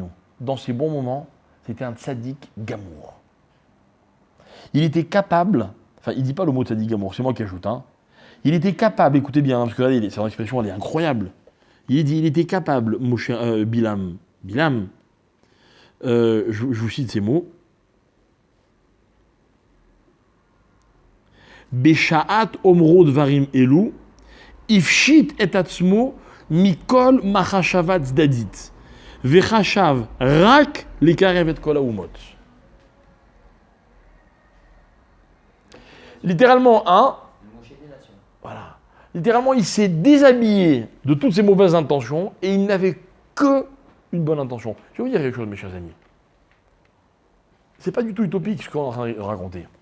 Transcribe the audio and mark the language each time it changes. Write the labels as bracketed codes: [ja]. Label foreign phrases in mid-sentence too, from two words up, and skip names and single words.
[fr] Dans ses bons moments, c'était un [he] צדיק גמור. [fr] Il était capable, enfin il ne dit pas le mot [he] צדיק גמור, [fr] c'est moi qui ajoute, hein. Il était capable, écoutez bien, parce que regardez, cette expression elle est incroyable. Il était capable, Bilam, je vous cite ces mots. [he] בשעת אומרו דברים אלו, הפשיט את עצמו מכל מחשבת צדדית. וחשב רק לקרב את כל האומות. [fr] Littéralement, voilà. Littéralement, il s'est déshabillé de toutes ses mauvaises intentions et il n'avait que une bonne intention. Je vais vous dire quelque chose, mes chers amis. C'est pas du tout utopique ce qu'on est en train de raconter.